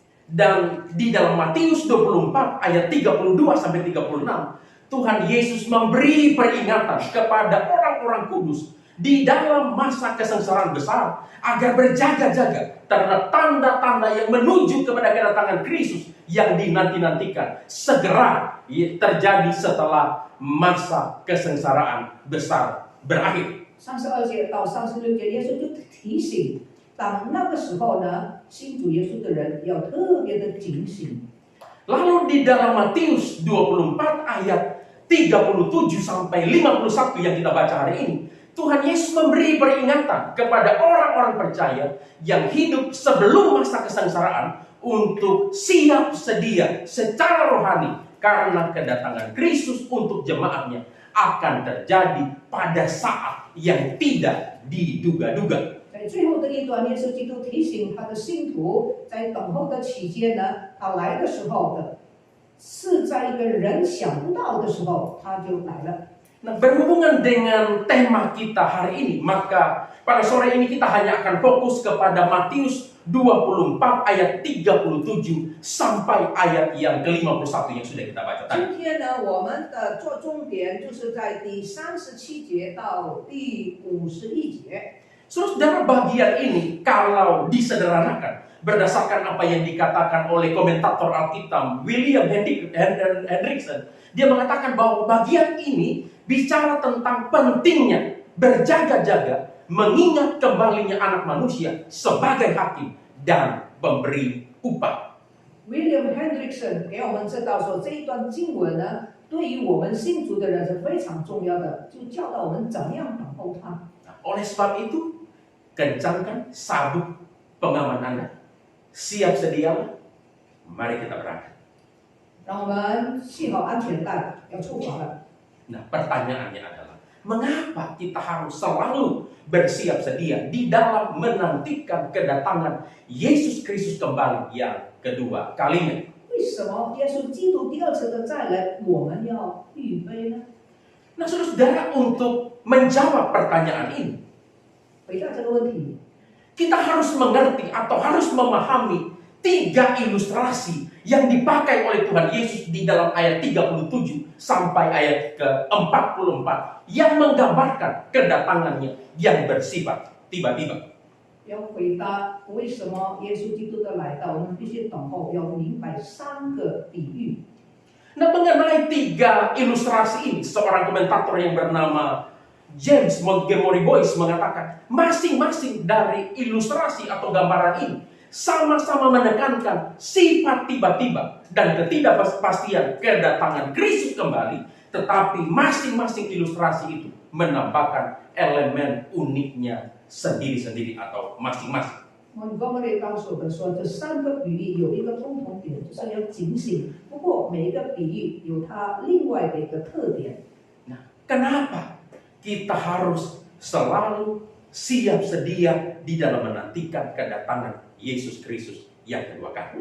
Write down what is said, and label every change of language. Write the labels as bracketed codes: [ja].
[id] Dan di dalam Matius 24 ayat 32 sampai 36, Tuhan Yesus memberi peringatan kepada orang-orang kudus di dalam masa kesengsaraan besar agar berjaga-jaga terhadap tanda-tanda yang menuju kepada kedatangan Kristus yang dinanti-nantikan segera terjadi setelah masa kesengsaraan besar berakhir. [zh] 32节到36节，耶稣就提醒，当那个时候呢，信主耶稣的人要特别的警醒。 [id] Lalu di dalam Matius 24 ayat 37 sampai 51 yang kita baca hari ini, Tuhan Yesus memberi peringatan kepada orang-orang percaya yang hidup sebelum masa kesengsaraan untuk siap sedia secara rohani karena kedatangan Kristus untuk jemaatnya akan terjadi pada saat yang tidak diduga-duga. [zh] 在最后的一段，耶稣基督提醒他的信徒，在等候的期间呢，他来的时候的是在一个人想不到的时候，他就来了。 [id] Nah, berhubungan dengan tema kita hari ini, maka pada sore ini kita hanya akan fokus kepada Matius 24 ayat 37 sampai ayat yang ke-51 yang sudah kita baca tadi. [zh] 今天呢，我们的做重点就是在第37节到第51节。 [id] Saudara, bagian ini kalau disederhanakan berdasarkan apa yang dikatakan oleh komentator Alkitab William Hendrickson, dia mengatakan bahwa bagian ini bicara tentang pentingnya berjaga-jaga mengingat kembalinya anak manusia sebagai hakim dan pemberi upah. [zh] William Hendrickson 给我们知道说，这一段经文呢，对于我们信主的人是非常重要的，就教导我们怎样等候他。 [id] Oleh sebab itu, kencangkan sabuk pengaman Anda, siap sedialah, mari kita berangkat. [zh] 让我们系好安全带，要出发了。 [id] Nah, pertanyaannya adalah, mengapa kita harus selalu bersiap sedia di dalam menantikan kedatangan Yesus Kristus kembali yang kedua kalinya? [zh] 为什么耶稣基督第二次的再来，我们要预备呢？ [id] Nah, saudara, untuk menjawab pertanyaan ini, [zh] 回答这个问题， [id] kita harus mengerti atau harus memahami 3 ilustrasi yang dipakai oleh Tuhan Yesus di dalam ayat 37 sampai ayat ke-44 yang menggambarkan kedatangannya yang bersifat tiba-tiba. [zh] 要回答为什么耶稣基督的来到，我们必须等候，要明白3个比喻。 [id] Nah, mengenai 3 ilustrasi ini, seorang komentator yang bernama James Montgomery Boyce mengatakan, masing-masing dari ilustrasi atau gambaran ini sama-sama menekankan sifat tiba-tiba dan ketidakpastian kedatangan Kristus kembali, tetapi masing-masing ilustrasi itu menambahkan elemen uniknya sendiri-sendiri atau masing-masing. [zh] Montgomery 告诉我们说，这3个比喻有一个共同点，就是要警醒。不过每一个比喻有它另外的一个特点。 [id] Nah, kenapa kita harus selalu siap sedia di dalam menantikan kedatangan Yesus Kristus yang kedua kali?